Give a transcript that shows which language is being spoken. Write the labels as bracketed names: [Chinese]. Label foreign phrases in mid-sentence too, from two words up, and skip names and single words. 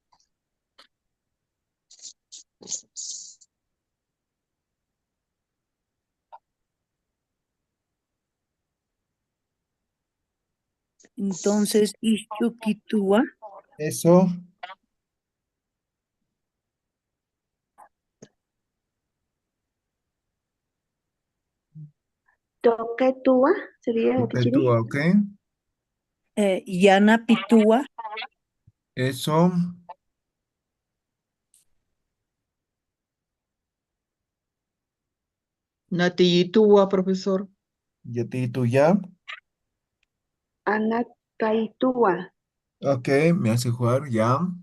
[Spanish] Entonces, Ixchuquitúa. Eso, Toquetúa sería tú, Tichiri. ¿ok? Yanapitúa. Eso, Natillitúa, profesor. ya te tú ya. Anakaitúa. Ok, me hace jugar, ya.